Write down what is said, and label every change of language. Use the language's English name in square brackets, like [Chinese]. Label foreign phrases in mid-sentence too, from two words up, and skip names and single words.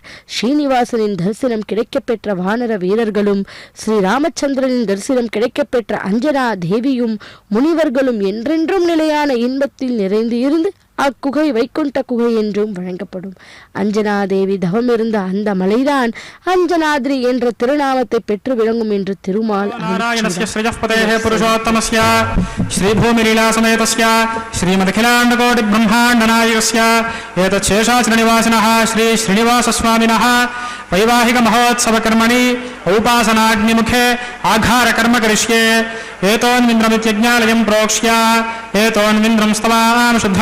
[Tamil] ஸ்ரீனிவாசனின் தரிசனம் கிடைக்கப்பெற்ற வானர வீரர்களும் ஸ்ரீராமச்சந்திரனின் தரிசனம் கிடைக்கப்பெற்ற அஞ்சனா தேவியும் முனிவர்களும் என்றென்றும் நிலையான இன்பத்தில் நிறைந்து இருந்து அக்குகை வைகுண்ட குகை என்றும் வழங்கப்படும். அஞ்சனா தேவி தவம் இருந்த அந்த மலைதான் அஞ்சனாத்ரி என்ற திருநாமத்தை பெற்று விளங்கும் என்று திருமால் [Sanskrit] वैवाहिक महोत्सव कर्मणि औपासनाग्निमुखे आघार कर्म करिष्ये एतोन्विन्द्रमित्यज्ञालयं प्रोक्ष्य एतोन्विन्द्रं स्तवां शुद्धं